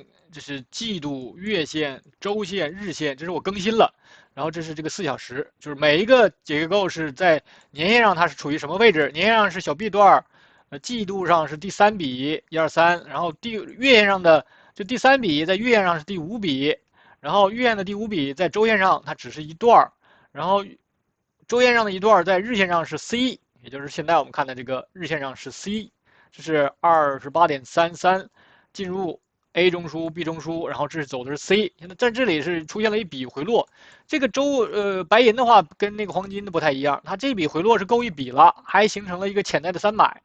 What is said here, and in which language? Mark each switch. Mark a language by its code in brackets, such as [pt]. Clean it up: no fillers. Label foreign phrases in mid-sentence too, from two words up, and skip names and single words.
[zh] 這是季度、月線、週線、日線，這是我更新了。然後這是這個4小時，就是每一個結構是在年線上它是處於什麼位置？年線上是小 B 段，季度上是第3筆1、2、3，然後月線上的就第3筆在月線上是第5筆，然後月線的第5筆在週線上它只是一段，然後週線上的一段在日線上是 C， 也就是現在我們看的這個日線上是 C， 這是28.33進入。A 中樞 B 中樞，然後這是走的是 C， 現在在這裡是出現了一筆回落。這個白銀的話跟那個黃金的不太一樣，它這筆回落是夠一筆了，還形成了一個潛在的3買。